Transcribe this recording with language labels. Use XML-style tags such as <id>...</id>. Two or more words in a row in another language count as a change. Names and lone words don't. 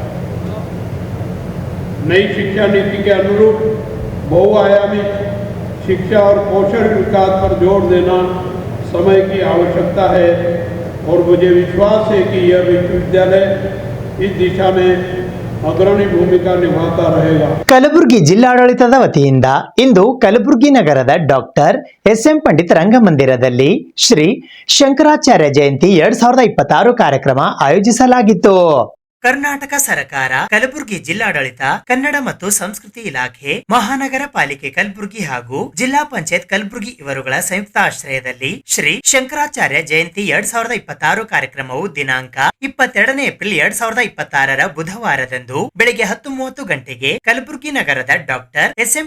<hi>नई शिक्षा नीति के अनुरूप बहुआयामी शिक्षा और कौशल विकास पर जोर देना समय की आवश्यकता है और मुझे विश्वास है कि यह विश्वविद्यालय इस दिशा में अग्रणी भूमिका निभाता रहेगा।</hi> <kn>ಕಲಬುರಗಿ ಜಿಲ್ಲಾಡಳಿತದ ವತಿಯಿಂದ ಇಂದು ಕಲಬುರಗಿ ನಗರದ ಡಾಕ್ಟರ್ ಎಸ್.ಎಂ. ಪಂಡಿತ್ ರಂಗಮಂದಿರದಲ್ಲಿ ಶ್ರೀ ಶಂಕರಾಚಾರ್ಯ ಜಯಂತಿ 2026 ಕಾರ್ಯಕ್ರಮ ಆಯೋಜಿಸಲಾಗಿತ್ತು. ಕರ್ನಾಟಕ ಸರ್ಕಾರ, ಕಲಬುರಗಿ ಜಿಲ್ಲಾಡಳಿತ, ಕನ್ನಡ ಮತ್ತು ಸಂಸ್ಕೃತಿ ಇಲಾಖೆ, ಮಹಾನಗರ ಪಾಲಿಕೆ ಕಲಬುರಗಿ ಹಾಗೂ ಜಿಲ್ಲಾ ಪಂಚಾಯತ್ ಕಲಬುರಗಿ ಇವರುಗಳ ಸಂಯುಕ್ತ ಆಶ್ರಯದಲ್ಲಿ ಶ್ರೀ ಶಂಕರಾಚಾರ್ಯ ಜಯಂತಿ 2026 ಕಾರ್ಯಕ್ರಮವು ದಿನಾಂಕ 22 ಏಪ್ರಿಲ್ 2026 ಬುಧವಾರದಂದು ಬೆಳಗ್ಗೆ 10:30 ಗಂಟೆಗೆ ಕಲಬುರಗಿ ನಗರದ ಡಾಕ್ಟರ್ ಎಸ್.ಎಂ.</kn>